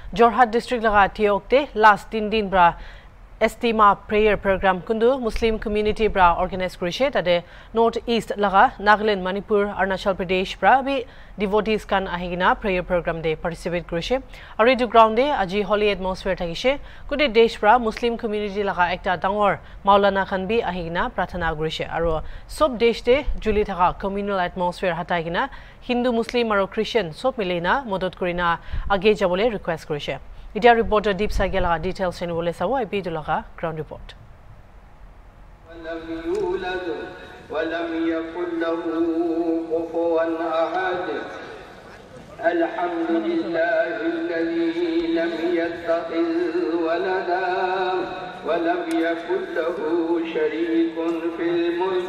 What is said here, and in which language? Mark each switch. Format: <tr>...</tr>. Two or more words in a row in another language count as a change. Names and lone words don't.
<nag>Jorhat district laga tiokte last 3 din bra Estima</nag> <en>prayer program</en> <nag>kundu</nag> <en>Muslim community</en> <nag>bra organize kurishe tade</nag> <en>North East</en> <nag>laga Nagaland Manipur Arunachal Pradesh bra bi devotees kan ahigina</nag> <en>prayer program</en> <nag>de participate kurishe ari du ground de aji</nag> <en>holy atmosphere</en> <nag>thakishe kude desh bra</nag> <en>Muslim community</en> <nag>laga ekta dangor Maulana khan bi ahigina prathana kurishe aro sob desh de juli thaka</nag> <en>communal atmosphere</en> <nag>hataigina Hindu Muslim aro Christian sob milena modot kurina age jabole request kurishe</nag> <en>Media reporter</en> <nag>Deep Sagela details in Wolesawa Ibidulaga</nag> <en>ground report.</en> <ar>ولم يكن له كفوا أحد الحمد لله الذي لم يتخذ ولدا ولم يكن له شريك في الملك</ar>